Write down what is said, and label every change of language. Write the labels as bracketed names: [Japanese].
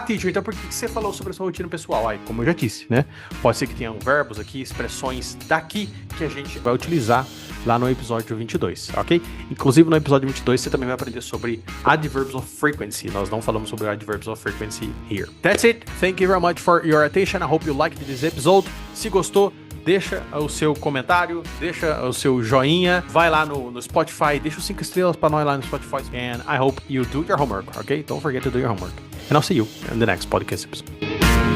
[Portuguese] Teacher, então por que você falou sobre a sua rotina pessoal? Como eu já disse, né? Pode ser que tenham verbos aqui, expressões daqui, que a gente vai utilizar lá no episódio 22, ok? Inclusive no episódio 22 você também vai aprender sobre adverbs of frequency. [English] Nós não falamos sobre adverbs of frequency here. That's it. Thank you very much for your attention. I hope you liked this episode. [Portuguese] Se gostou, deixa o seu comentário, deixa o seu joinha, vai lá no Spotify, deixa os 5 estrelas para nós lá no Spotify. [English] And I hope you do your homework, okay? Don't forget to do your homework. And I'll see you in the next podcast episode.